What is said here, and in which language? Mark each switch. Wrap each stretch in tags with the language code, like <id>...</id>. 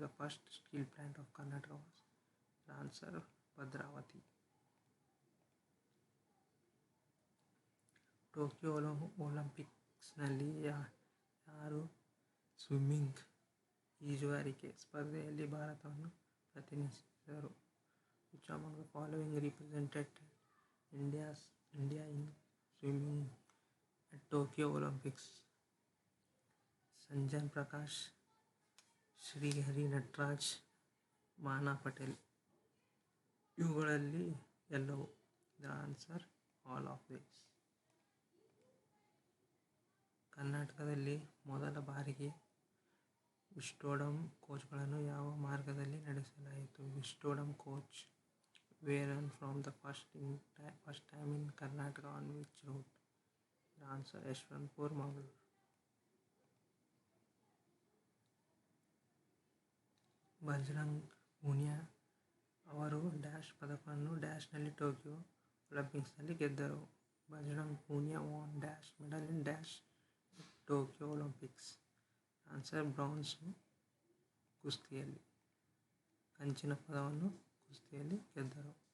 <en>The first steel plant of Karnataka was. Answer Bhadravati.</en> <kn>Tokyo ಒಲಿಂಪಿಕ್ಸ್ನಲ್ಲಿ ಯಾರು swimming ಈಜುಗಾರಿಕೆ ಸ್ಪರ್ಧೆಯಲ್ಲಿ ಭಾರತವನ್ನು ಪ್ರತಿನಿಧಿಸಿದರು?</kn> <en>Which among the following represented India in swimming at Tokyo Olympics? Sajan Prakash, Srihari Nataraj, Maana Patel.</en> <kn>ಇವುಗಳಲ್ಲಿ ಎಲ್ಲವು?</kn> <en>The answer all of this.</en> <kn>ಕರ್ನಾಟಕದಲ್ಲಿ ಮೊದಲ ಬಾರಿಗೆ ವಿಸ್ಡೋಡಮ್ ಕೋಚ್ಗಳನ್ನು ಯಾವ ಮಾರ್ಗದಲ್ಲಿ ನಡೆಸಲಾಯಿತು?</kn> <en>Vistadome coach were run from the first time in Karnataka on which route? The answer Yeshwanthpur Mangalore.</en> <kn>Bajrang Punia ಅವರು dash ಪದಕವನ್ನು ಡ್ಯಾಶ್ನಲ್ಲಿ ಟೋಕಿಯೋ ಒಲಿಂಪಿಕ್ಸ್ನಲ್ಲಿ ಗೆದ್ದರು?</kn> <en>Bajrang Punia won dash medal in dash Tokyo Olympics?</en> <kn>Answer browns ಕುಸ್ತಿಯಲ್ಲಿ, ಕಂಚಿನ ಪದಕವನ್ನು ಕುಸ್ತಿಯಲ್ಲಿ ಗೆದ್ದರು.</kn>